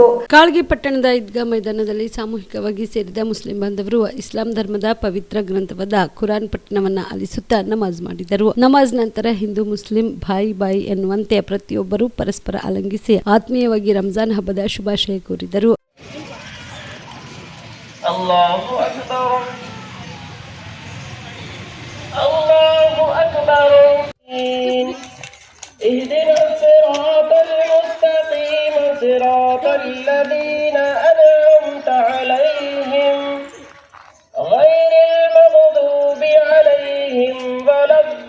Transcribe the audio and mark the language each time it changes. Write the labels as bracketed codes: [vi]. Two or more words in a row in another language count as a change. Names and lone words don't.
[kn] ಕಾಳಗಿ ಪಟ್ಟಣದ ಈದ್ಗಾ ಮೈದಾನದಲ್ಲಿ ಸಾಮೂಹಿಕವಾಗಿ ಸೇರಿದ ಮುಸ್ಲಿಂ ಬಾಂಧವರು ಇಸ್ಲಾಂ ಧರ್ಮದ ಪವಿತ್ರ ಗ್ರಂಥವಾದ ಕುರಾನ್ ಪಠಣವನ್ನು ಆಲಿಸುತ್ತಾ ನಮಾಜ್ ಮಾಡಿದರು. ನಮಾಜ್ ನಂತರ ಹಿಂದೂ ಮುಸ್ಲಿಂ ಬಾಯಿ ಎನ್ನುವಂತೆ ಪ್ರತಿಯೊಬ್ಬರು ಪರಸ್ಪರ ಆಲಿಂಗಿಸಿ ಆತ್ಮೀಯವಾಗಿ ರಂಜಾನ್ ಹಬ್ಬದ ಶುಭಾಶಯ ಕೋರಿದರು. [ar] الله أكبر الله أكبر اهدنا الصراط المستقيم صراط الذين أنعمت عليهم غير المغضوب عليهم ولا